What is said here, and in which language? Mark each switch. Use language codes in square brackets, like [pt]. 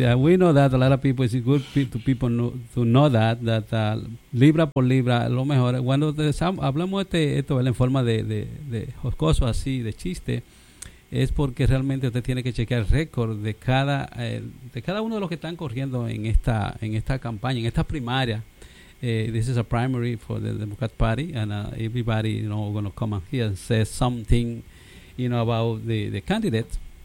[en] We know that a lot of people, it's good to people know, to know that, that [es] libra por libra, lo mejor. Cuando hablamos de esto en forma de jocoso así, de chiste, es porque realmente usted tiene que chequear el récord de cada uno de los que están corriendo en esta campaña, en esta primaria. [en] This is a primary for the Democrat Party, and everybody, you know, going to come up here and say something, you know, about the candidate.